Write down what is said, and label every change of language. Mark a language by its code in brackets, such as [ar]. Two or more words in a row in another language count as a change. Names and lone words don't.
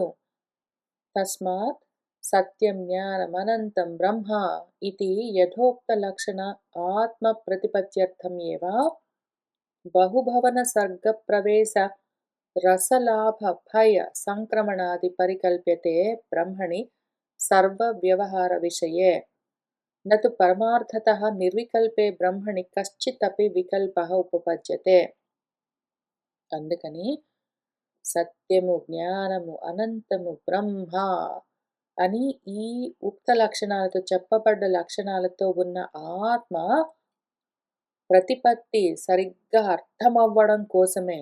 [sa] తస్మాత్ సత్యం జ్ఞానమనంతం బ్రహ్మ ఇతి యథోక్తలక్షణ ఆత్మప్రతిపత్త్యర్థం ఏవ బహుభవన సర్గప్రవేశ రసలాభభయ సంక్రమణాది పరికల్ప్యతే బ్రహ్మణి సర్వవ్యవహారవిషయే न तु परमार्थतः निर्विकल्पे ब्रह्मणि कश्चिदपि विकल्पः उपपद्यते। [te] అందుకని సత్యము, జ్ఞానము, అనంతము, బ్రహ్మ అని ఈ ఉక్త లక్షణాలతో చెప్పబడ్డ లక్షణాలతో ఉన్న ఆత్మ ప్రతిపత్తి సరిగ్గా అర్థమవ్వడం కోసమే.